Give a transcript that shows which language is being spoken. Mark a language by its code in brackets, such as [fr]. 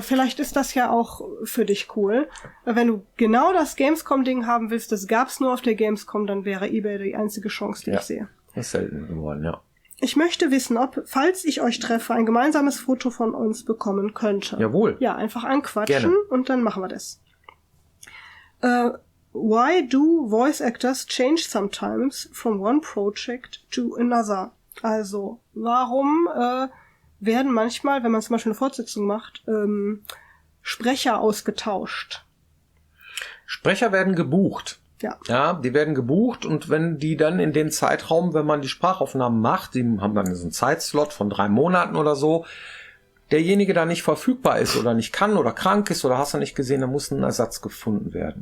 [de] Vielleicht ist das ja auch für dich cool. Wenn du genau das Gamescom-Ding haben willst, das gab's nur auf der Gamescom, dann wäre eBay die einzige Chance, die ich sehe. Das ist selten geworden, ja. Ich möchte wissen, ob, falls ich euch treffe, ein gemeinsames Foto von uns bekommen könnte. Jawohl. Ja, einfach anquatschen. Gerne. Und dann machen wir das. [en] Why do voice actors change sometimes from one project to another? [de] Also, warum werden manchmal, wenn man zum Beispiel eine Fortsetzung macht, Sprecher ausgetauscht? Sprecher werden gebucht. Ja. Ja, die werden gebucht und wenn die dann in dem Zeitraum, wenn man die Sprachaufnahmen macht, die haben dann so einen Zeitslot von 3 Monaten oder so, derjenige da nicht verfügbar ist oder nicht kann oder krank ist oder hast du nicht gesehen, dann muss ein Ersatz gefunden werden.